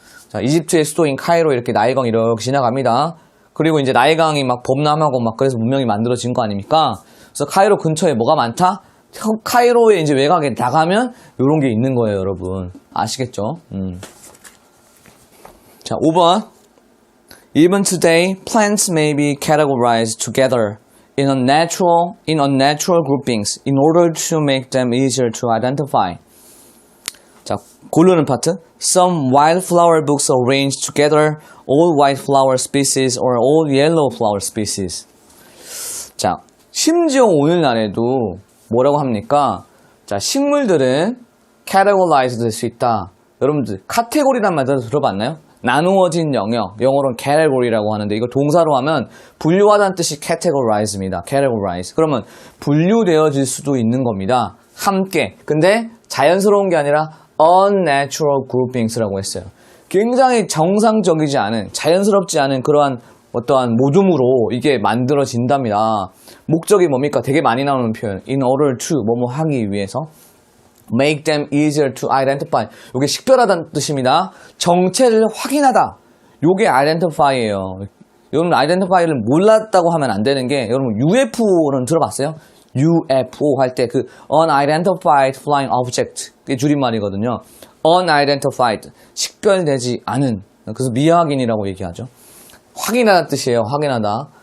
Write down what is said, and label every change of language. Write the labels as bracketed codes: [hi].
[ko] 자, 이집트의 수도인 카이로 이렇게 나일강이 이렇게 지나갑니다. 그리고 이제 나일강이 막 범람하고 막 그래서 문명이 만들어진 거 아닙니까? 그래서 카이로 근처에 뭐가 많다? 카이로의 이제 외곽에 나가면 이런 게 있는 거예요, 여러분. 아시겠죠? 자, 5번. [en] Even today, plants may be categorized together in unnatural groupings in order to make them easier to identify. [ko] 자, 고르는 파트. [en] Some wildflower books arrange together all white flower species or all yellow flower species. [ko] 자, 심지어 오늘날에도 뭐라고 합니까? 자, 식물들은 categorized 될 수 있다. 여러분들 카테고리란 말 들어봤나요? 나누어진 영역, 영어로는 category라고 하는데 이거 동사로 하면 분류하다는 뜻이 categorize입니다. categorize. 그러면 분류되어질 수도 있는 겁니다. 함께. 근데 자연스러운 게 아니라 [en] unnatural groupings [ko] 라고 했어요. 굉장히 정상적이지 않은, 자연스럽지 않은 그러한 어떠한 모둠으로 이게 만들어진답니다. 목적이 뭡니까? 되게 많이 나오는 표현. [en] In order to, [ko] 뭐뭐 하기 위해서. [en] Make them easier to identify. [ko] 이게 식별하다는 뜻입니다. 정체를 확인하다. 이게 identify예요. 여러분 identify를 몰랐다고 하면 안 되는 게 여러분 UFO는 들어봤어요? UFO 할 때 그 [en] unidentified flying object [ko] 그게 줄임말이거든요. unidentified 식별되지 않은 그래서 미확인이라고 얘기하죠. 확인하다는 뜻이에요. 확인하다.